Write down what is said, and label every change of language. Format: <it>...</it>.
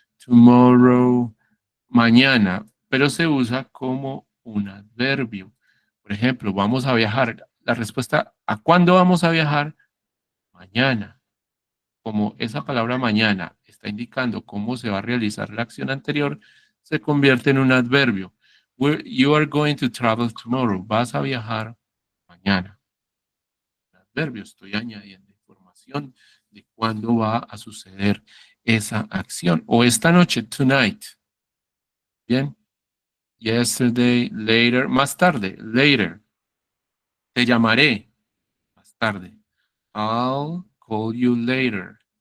<es>Tomorrow, mañana, pero se usa como un adverbio. Por ejemplo, vamos a viajar. La respuesta a cuándo vamos a viajar, mañana. Como esa palabra mañana está indicando cómo se va a realizar la acción anterior, se convierte en un adverbio.</es> <en>You are going to travel tomorrow.</en> <es>Vas a viajar mañana. Adverbio, estoy añadiendo información de cuándo va a suceder esa acción. O esta noche, tonight. Bien. Yesterday, later, más tarde, later. Te llamaré más tarde.</es> <en>I'll call you later.</en>